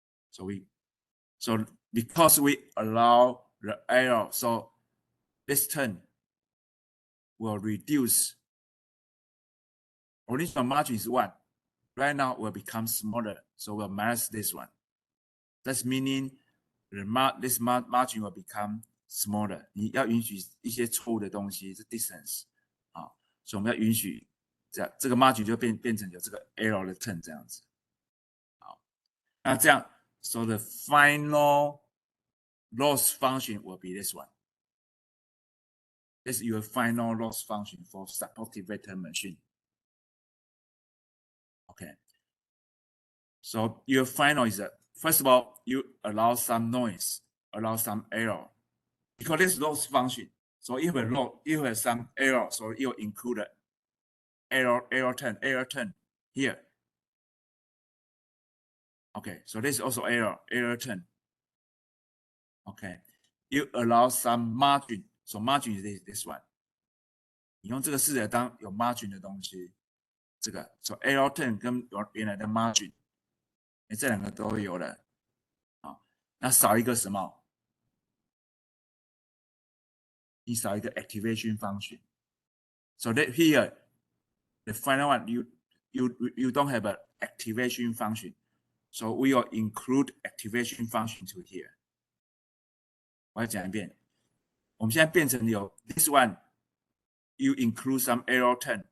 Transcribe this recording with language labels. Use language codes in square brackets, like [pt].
[en] So because we allow the error, so this term will reduce. Original margin is 1. Right now will become smaller, so we'll minus this one. That's meaning this margin will become smaller. [zh] 你要允许一些错误的东西，是 distance 啊，所以我们要允许这个 margin 就变成有这个 error 的 term 这样子。好，那这样 [en] ，so the final loss function will be this one. This is your final loss function for supportive vector machine. Okay. So your final is first of all, you allow some noise, allow some error. Because this loss function, so you have some error, so you include error term here. Okay, so this is also error term. Okay, you allow some margin, so margin is this one. [zh] 你用这个式子当有 margin 的东西，这个 so error term 跟原来的 margin， 这两个都有了。好，那少一个什么？你少一个 [en] activation function. So that here, the final one, you don't have an activation function. So we will include activation function to here. [zh] 我要讲一遍，我们现在变成有 [en] this one, you include some error term.